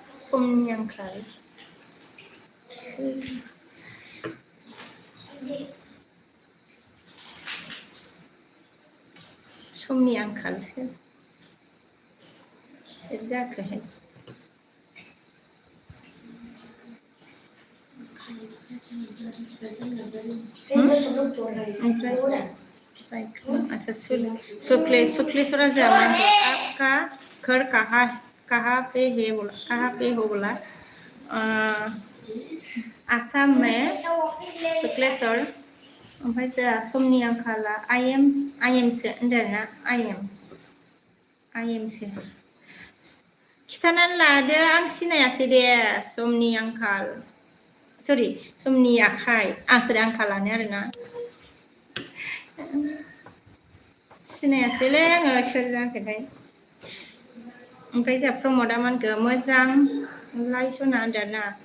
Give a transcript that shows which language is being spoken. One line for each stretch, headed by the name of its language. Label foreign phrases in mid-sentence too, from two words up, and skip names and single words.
Bodo: समनि आंखाल समनि आंखालसो सोर जाखोहाय
Hindi: ओमफ्राय अच्छा
Bodo: शुक्लेश्वरा जामा
Hindi: आपका घर कहाँ पे है बोला कहाँ पे हो बोला आसाम में
Bodo: शुक्लेश्वर ओमफ्राय जोंहा समनि आंखाला आइएमसो होनदों ना आइएमसो खिथानानै लादो आं सिनायासै दे समनि आंखाल सरि समनि आखाइ सरि आंखालानो आरोना सिनायासैलै आङो सोर जाखोथाय ओमफ्राय जोंहा प्रमदा मानखो मोजां लाइसना होनदों ना